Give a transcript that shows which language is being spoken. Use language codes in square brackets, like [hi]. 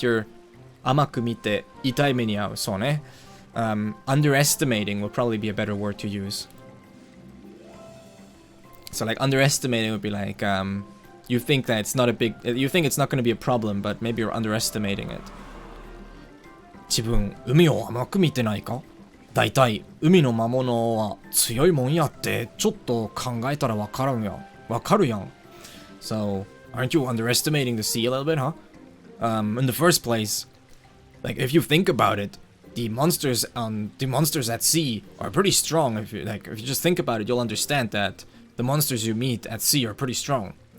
[ja] You're amaku mite itai me ni au, so ne. [en] Underestimating would probably be a better word to use. So like underestimating would be like you think that it's not a big, you think it's not going to be a problem, but maybe you're underestimating it. [ja] 自分、海を甘く見てないか?だいたい海の魔物は強いもんやってちょっと考えたらわかるやん. [en] So, aren't you underestimating the sea a little bit, huh? In the first place, like if you think about it, the monsters at sea are pretty strong. If you just think about it, you'll understand that the monsters you meet at sea are pretty strong.